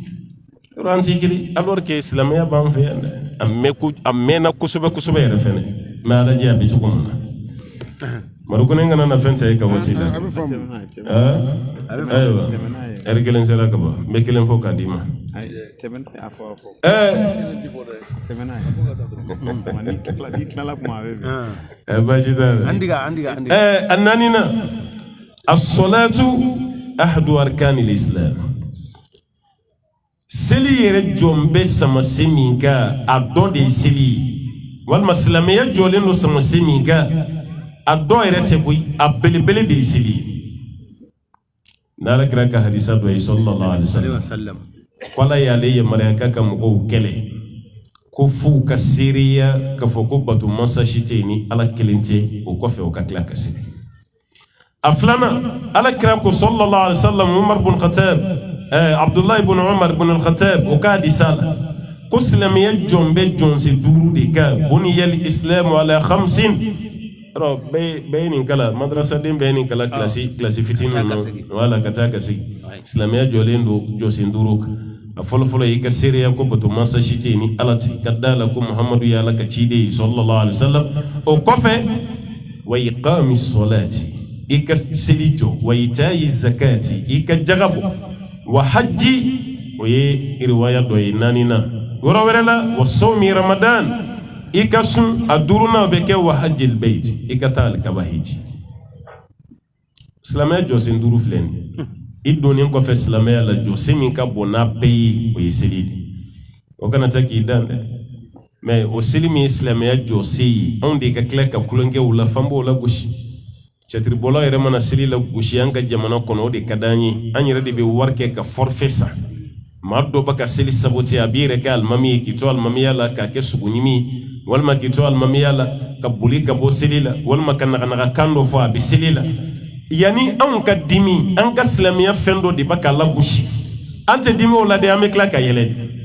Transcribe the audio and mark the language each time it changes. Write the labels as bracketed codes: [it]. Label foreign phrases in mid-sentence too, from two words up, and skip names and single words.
[bm] yɔrɔ an tɛ kelen alors que silamɛya b'an fɛ yan dɛ a mɛnna kosɛbɛ kosɛbɛ yɛrɛ fɛnɛ mais ala ji abi cogo mun na mari ko ne ngana na fɛn cɛ ka waati la ayiwa ɛri kelen sera ka ban n bɛ kelen fɔ k'a d'i ma baasi t'a la a naaninan [ar] الصلاة أحد أركان الإسلام [bm] seli yɛrɛ jɔn bɛ samasi min kan a dɔ de ye seli ye walima silamɛya jɔlen don samasi min kan a dɔ yɛrɛ tɛ koyi a belebele de ye seli ye n'ala kira ka hadisa dɔ ye [ar] صلى الله عليه وسلم [bm] k'ala y'ale yamaruya k'a ka mɔgɔw kɛlɛ ko f'u ka seereya k'a fɔ ko bato mansa si tɛ yen ni ala kelen tɛ o kɔfɛ o ka tila ka seli a filanan ala kira ko [ar] صلى الله عليه وسلم [bm] Umar bin Khattab Abdullah ibn Umar ibn al-Khattab o ka hadisa la ko silamɛya jɔn bɛ jɔnsen 5 de kan [ar] بني الإسلام [bm] ala 5 alors bɛɛ nin kala madrasaden bɛɛ nin kala kilasi fitinin na wala ka taa ka sigi silamɛya jɔlen don jɔsen 5 kan a fɔlɔfɔlɔ i ka seereya ko bato mansa si tɛ yen ni ala tɛ ka da la ko Muhamadu ye ala ka ciden ye [ar] صلى الله عليه وسلم [bm] o kɔfɛ [ar] وإقام الصلاة [bm] i ka seli jɔ [ar] وإيتاء الزكاة [bm] i ka jaga bɔ [ar] والحج [bm] o ye riwaya dɔ ye 4nan yɔrɔ wɛrɛ la [ar] وصوم رمضان [bm] i ka sun a 5nan bɛ kɛ [ar] وحج البيت [bm] i ka taa alikaba hiji silamɛya jɔsen 5 filɛ nin i donnen kɔfɛ silamɛya la jɔsen min ka bon n'a bɛɛ ye o ye seli de o kana taa k'i dan dɛ mais o seli min ye silamɛya jɔsen ye anw de ka tila ka kulonkɛ o la fan b'o la gosi cɛtiribɔlaw yɛrɛ mana seli la gosi an ka jamana kɔnɔ o de ka d'an ye an yɛrɛ de bɛ wari kɛ ka forfait san maa dɔ bɛ ka seli saboter a b'i yɛrɛ kɛ alimami ye k'i to alimamiya la k'a kɛ suguɲimi ye walima k'i to alimamiya la ka boli ka bɔ seli la walima ka naganaga kan dɔ fɔ a bɛ seli la yani anw ka dimi an ka silamɛya fɛn dɔ de bɛ k'a lagosi an tɛ dimi o la dɛ an bɛ tila ka yɛlɛ de